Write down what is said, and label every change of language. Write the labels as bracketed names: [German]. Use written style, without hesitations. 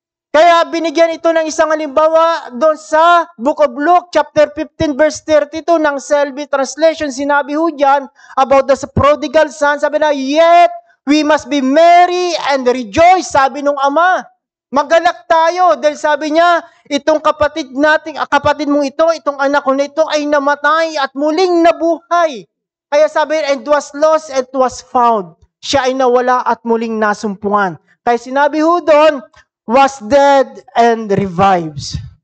[Filipino] Kaya binigyan ito ng isang halimbawa doon sa Book of Luke, chapter 15, verse 32 ng Selby Translation. Sinabi ho dyan about the prodigal son. Sabi na, [English] yet we must be merry and rejoice. [Filipino] Sabi nung ama, magalak tayo. Dahil sabi niya, itong kapatid mong ito, itong anak ko na ito ay namatay at muling nabuhay. Kaya sabi, [English] and was lost and was found. [Filipino] Siya ay nawala at muling nasumpungan. Kaya sinabi ho doon, [English] was dead and revives.